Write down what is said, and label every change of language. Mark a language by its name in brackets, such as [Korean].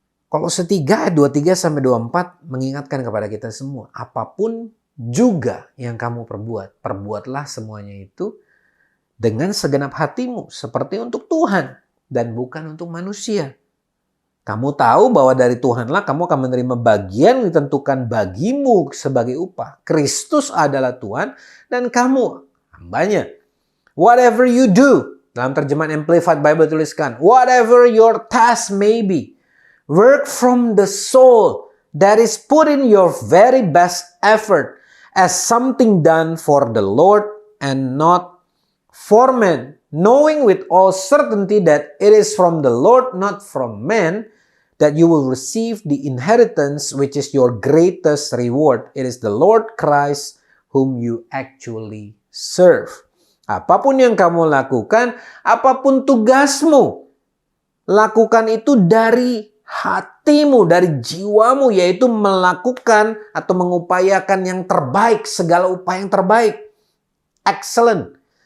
[Indonesian] Kolose 3 ayat 23-24 mengingatkan kepada kita semua, apapun juga yang kamu perbuat, perbuatlah semuanya itu dengan segenap hatimu, seperti untuk Tuhan dan bukan untuk manusia. Kamu tahu bahwa dari Tuhanlah kamu akan menerima bagian yang ditentukan bagimu sebagai upah. Kristus adalah Tuhan dan kamu hambanya. [English] Whatever you do, [Indonesian] dalam terjemahan Amplified Bible tuliskan, [English] whatever your task may be, work from the soul that is put in your very best effort as something done for the Lord and not for men, knowing with all certainty that it is from the Lord, not from men, that you will receive the inheritance which is your greatest reward. It is the Lord Christ whom you actually serve. [Indonesian] Apapun yang kamu lakukan, apapun tugasmu, lakukan itu dari hatimu, dari jiwamu, yaitu melakukan atau mengupayakan yang terbaik, segala upaya yang terbaik. Excellent.